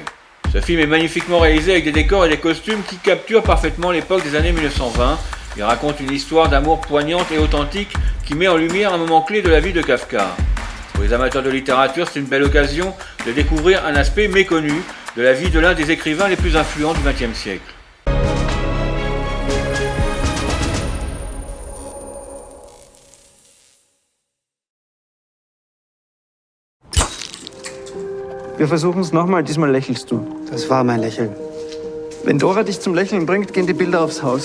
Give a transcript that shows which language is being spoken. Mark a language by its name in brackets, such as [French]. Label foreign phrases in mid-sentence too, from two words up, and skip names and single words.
[French] Ce film est magnifiquement réalisé avec des décors et des costumes qui capturent parfaitement l'époque des années 1920. Il raconte une histoire d'amour poignante et authentique qui met en lumière un moment clé de la vie de Kafka. Pour les amateurs de littérature, c'est une belle occasion de découvrir un aspect méconnu de la vie de l'un des écrivains les plus influents du XXe siècle. [German] Wir versuchen es nochmal, diesmal lächelst du. Das war mein Lächeln. Wenn Dora dich zum Lächeln bringt, gehen die Bilder aufs Haus.